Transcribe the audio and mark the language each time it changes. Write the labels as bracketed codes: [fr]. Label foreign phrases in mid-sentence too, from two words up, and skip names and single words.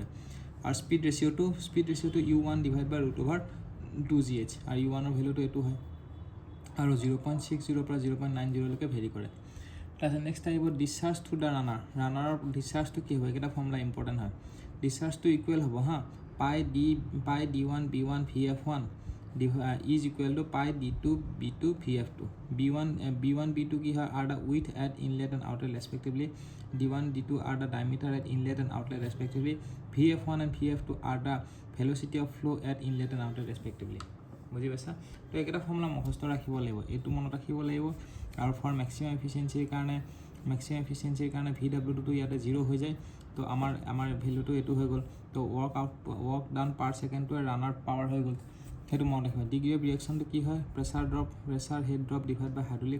[as] আৰু স্পীড ৰেচিঅ'টো U1 [en] divide by [as] √2GH। আৰু U1ৰ ভেলুটো এইটো হয়। আৰু 0.60 পৰা 0.90লৈকে ভেৰি কৰে। তাৰপিছত নেক্সট আহিব [en] discharge through the runner discharge [as] কি হ'ব এইকেইটা ফৰ্মুলা ইম্পৰ্টেণ্ট হয় ডিছচাৰ্জটো ইকুৱেল হ'ব [en] হা পাই d1 b1 vf1 is equal to pi d2 b2 vf2 b1 b2 [as] কি হয় [en] are the width at inlet and outlet respectively d1 d2 are the diameter at inlet and outlet respectively vf1 and vf2 are the velocity of flow at inlet and outlet respectively [as] বুজি পাইছা তো এইকেইটা ফৰ্মুলা মুখস্থ ৰাখিব লাগিব এইটো মনত ৰাখিব লাগিব আৰু [en] for maximum efficiency [as] কাৰণে VW টো ইয়াতে 0 হৈ যায় তো আমাৰ ভ্যালুটো এইটো হৈ গ'ল তো [en] work done per second [as] ৰানাৰ পাৱাৰ হৈ গ'ল সেইটো মনত ৰাখিবা [en] degree of reaction [as] কি হয় [en] pressure head drop divide by hydraulic